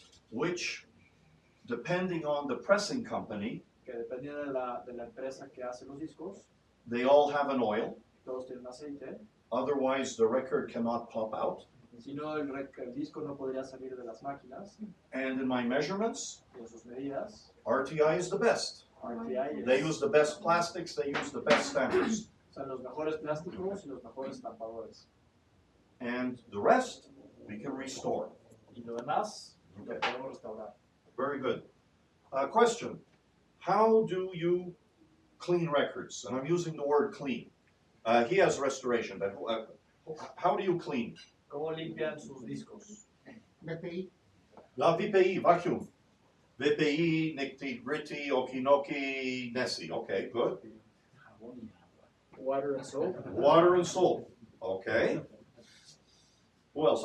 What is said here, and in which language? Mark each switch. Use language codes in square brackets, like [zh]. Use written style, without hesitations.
[en] which, depending on the pressing company, [es] que dependiendo de la empresa que hace los discos, [en] they all have an oil. [es] todos tienen aceite. [en] Otherwise, the record cannot pop out. [es] Si no, el disco no podría salir de las máquinas [en] And in my measurements, [es] y en sus medidas. [en] RTI is the best. [es] RTI [en] They use the best plastics, they use the best stampers. [es] son los mejores plásticos y los mejores estampadores. [en] And the rest, we can restore. [es] Y lo demás lo [en] Okay. [es] podemos restaurar. [en] Very good. Question. How do you clean records? And I'm using the word clean. He has restoration, but how do you clean? [es] ¿Cómo limpian sus discos? [en] La VPI, vacuum. VPI, Nitty Gritty, Okinoki, Nessie. Okay, good. Water and soap. Water and salt. Okay. Who else?